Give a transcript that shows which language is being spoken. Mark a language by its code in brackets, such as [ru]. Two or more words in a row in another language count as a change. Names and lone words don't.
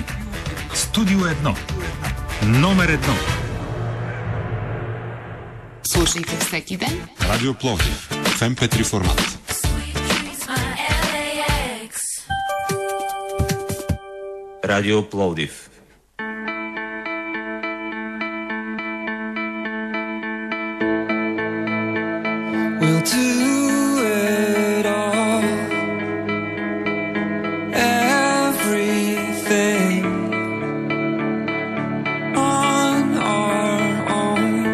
[bg] Студио 1. Номер 1. Слушайте всеки ден Радио Пловдив в MP3 формат. Радио Пловдив. [en] We'll do it all, everything on our own.